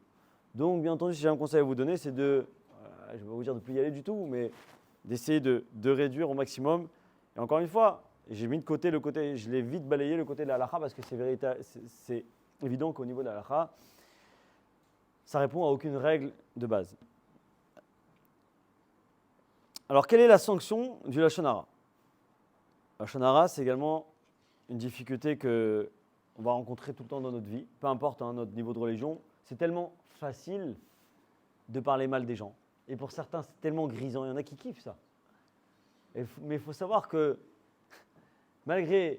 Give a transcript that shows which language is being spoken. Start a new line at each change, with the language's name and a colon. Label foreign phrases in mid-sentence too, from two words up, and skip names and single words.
French: Donc, bien entendu, si j'ai un conseil à vous donner, c'est je ne vais pas vous dire de ne plus y aller du tout, mais d'essayer de réduire au maximum. Et encore une fois, j'ai mis de côté je l'ai vite balayé le côté de la halakha parce que c'est évident qu'au niveau de la halakha, ça répond à aucune règle de base. Alors, quelle est la sanction du
Hebrew: לשון הרע?
French: Le
Hebrew: לשון הרע,
French: c'est également une difficulté qu'on va rencontrer tout le temps dans notre vie, peu importe notre niveau de religion. C'est tellement facile de parler mal des gens. Et pour certains, c'est tellement grisant. Il y en a qui kiffent ça. Mais il faut savoir que, malgré...